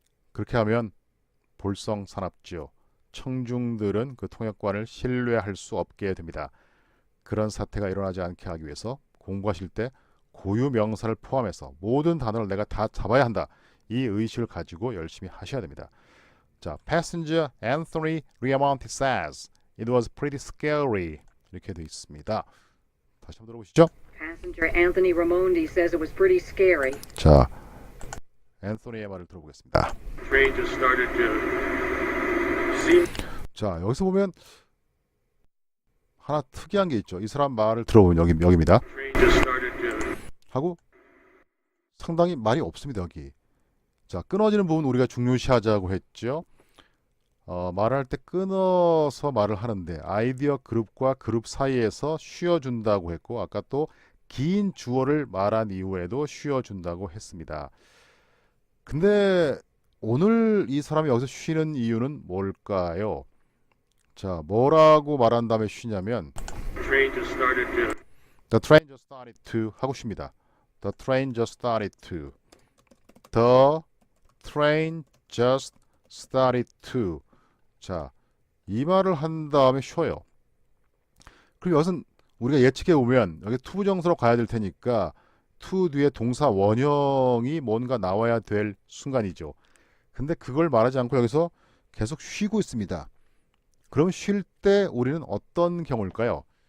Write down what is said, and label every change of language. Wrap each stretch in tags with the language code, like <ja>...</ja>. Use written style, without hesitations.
<ko>그렇게 하면 볼썽사납죠. 청중들은 그 통역관을 신뢰할 수 없게 됩니다. 그런 사태가 일어나지 않게 하기 위해서 공부하실 때 고유 명사를 포함해서 모든 단어를 내가 다 잡아야 한다. 이 의식을 가지고 열심히 하셔야 됩니다.</ko> <en>자, Passenger Anthony Riamonte says it was pretty scary.</en> <ko>이렇게 되어 있습니다. 다시 한번 들어보시죠.</ko> <en>Passenger Anthony Raimondi says it was pretty scary.</en> <ko>자, 앤소니의 말을 들어보겠습니다.</ko> <en>Train just started to seem.</en> <ko>자, 여기서 보면 하나 특이한 게 있죠. 이 사람 말을 들어보면 여기입니다.</ko> <en>Train just started to.</en> <ko>하고 상당히 말이 없습니다. 여기. 자, 끊어지는 부분 우리가 중요시하자고 했죠. 말할 때 끊어서 말을 하는데 아이디어 그룹과 그룹 사이에서 쉬어준다고 했고 아까 또 긴 주어를 말한 이후에도 쉬어준다고 했습니다. 근데 오늘 이 사람이 여기서 쉬는 이유는 뭘까요? 자, 뭐라고 말한 다음에 쉬냐면</ko> <en>Train just started to. The train just started to</en> <ko>하고 쉽니다.</ko> <en>The train just started to. The train just started to.</en> <ko>자, 이 말을 한 다음에 쉬어요. 그럼 여기서는 우리가 예측해 보면 여기 투부정사로 가야 될 테니까 to 뒤에 동사 원형이 뭔가 나와야 될 순간이죠. 근데 그걸 말하지 않고 여기서 계속 쉬고 있습니다. 그럼 쉴 때 우리는 어떤 경우일까요?</ko>